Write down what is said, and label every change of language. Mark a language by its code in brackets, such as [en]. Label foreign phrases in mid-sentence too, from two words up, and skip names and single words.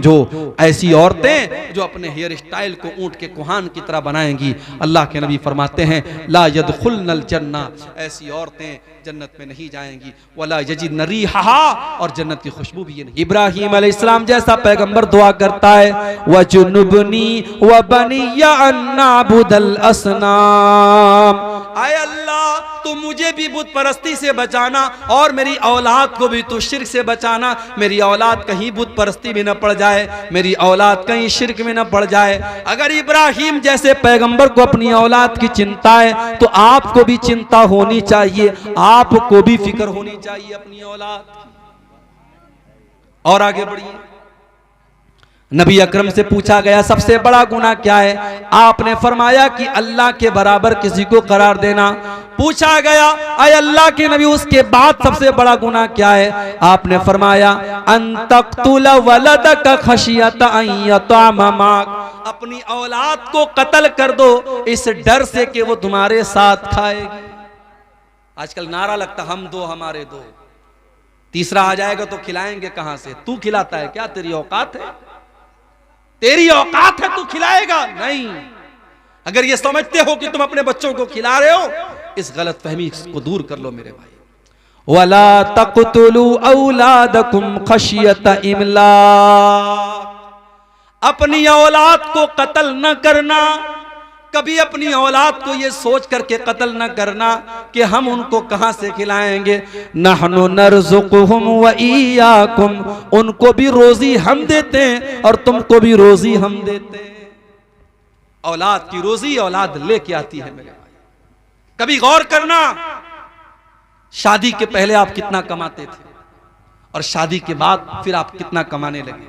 [hi] ऐसी औरतें जो अपने हेयर स्टाइल को ऊंट के कुहान की तरह बनाएंगी, अल्लाह के नबी फरमाते हैं [ar] لا يدخلن الجنة, [hi] ऐसी औरतें जन्नत में नहीं जाएंगी। [ar] ولا يجدن ريحها, [hi] और जन्नत की खुशबू भी ये नहीं। इब्राहीम अलैहिस्सलाम जैसा पैगंबर दुआ करता है [ar] واجنبني وبني أن نعبد الأصنام, [hi] आए अल्लाह तू मुझे भी बुत परस्ती से बचाना और मेरी औलाद को भी तू शिर्क से बचाना। मेरी औलाद कहीं बुत परस्ती में न पड़ जाए, मेरी औलाद कहीं शिर्क में न पड़ जाए। अगर इब्राहीम जैसे पैगंबर को अपनी औलाद की चिंता है तो आपको भी चिंता होनी चाहिए, आपको भी फिक्र होनी चाहिए अपनी औलाद की। और आगे बढ़िए, नबी अकरम से पूछा गया सबसे बड़ा गुनाह क्या है, आपने फरमाया कि अल्लाह के बराबर किसी को करार देना। पूछा गया अय अल्लाह के नबी उसके बाद सबसे बड़ा गुनाह क्या है, आपने फरमाया [ar] أن تقتل ولدك خشية أن يطعم معك, [hi] अपनी औलाद को कत्ल कर दो इस डर से कि वो तुम्हारे साथ खाएगी। आजकल नारा लगता हम दो हमारे दो, तीसरा आ जाएगा तो खिलाएंगे कहां से? तू खिलाता है क्या? तेरी औकात है? तेरी औकात है तू खिलाएगा? नहीं। अगर ये समझते हो कि तुम अपने बच्चों को खिला रहे हो, इस गलत फहमी को दूर कर लो मेरे भाई। [ar] ولا تقتلوا أولادكم خشية إملاق, [hi] अपनी औलाद को कत्ल न करना, कभी अपनी औलाद को ये सोच करके कत्ल न करना कि हम उनको कहां से खिलाएंगे। [ar] نحن نرزقهم وإياكم, [hi] उनको भी रोजी हम देते हैं और तुमको भी रोजी हम देते हैं। औलाद की रोजी औलाद लेके आती है मेरे भाई। कभी गौर करना, शादी के पहले आप कितना कमाते थे और शादी के बाद फिर आप कितना कमाने लगे।